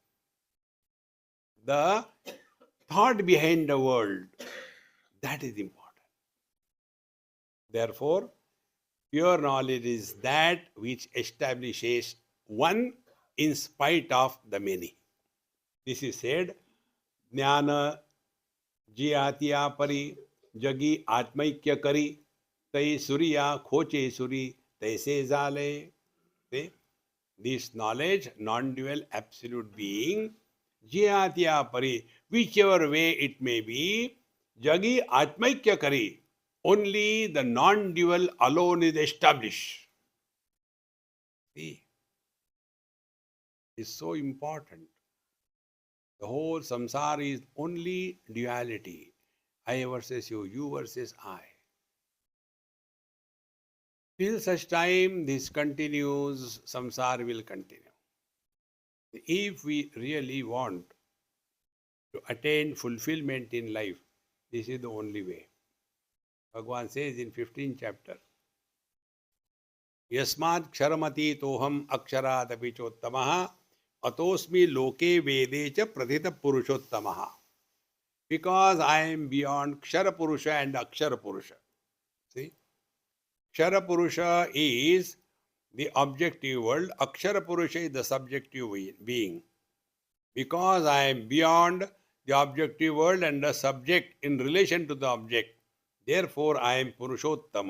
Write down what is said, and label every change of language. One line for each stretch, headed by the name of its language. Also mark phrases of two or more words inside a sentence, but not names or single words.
English: The thought behind the word, that is important. Therefore, pure knowledge is that which establishes one in spite of the many. This is said,
Marathi: ज्ञान जियातिया परी जगी आत्मैक्य करी तै सूर्य खोचे सुरी तैसे जळे.
English: This knowledge, non-dual absolute being,
Marathi: जियातिया परी,
English: whichever way it may be,
Marathi: जगी आत्मैक्य करी.
English: Only the non-dual alone is established. See, it's so important. The whole samsara is only duality. I versus you, you versus I. Till such time this continues, samsara will continue. If we really want to attain fulfillment in life, this is the only way. Bhagavan says in 15th chapter,
Sanskrit: यस्मात् क्षरमती तोऽहम् अक्षरात् अपिचोत्तमः अतोऽस्मि लोके वेदे च प्रथितः पुरुषोत्तमः.
English: Because I am beyond Kshara Purusha and Akshara Purusha. See? Kshara Purusha is the objective world. Akshara Purusha is the subjective being. Because I am beyond the objective world and the subject in relation to the object, therefore I am Purushottama.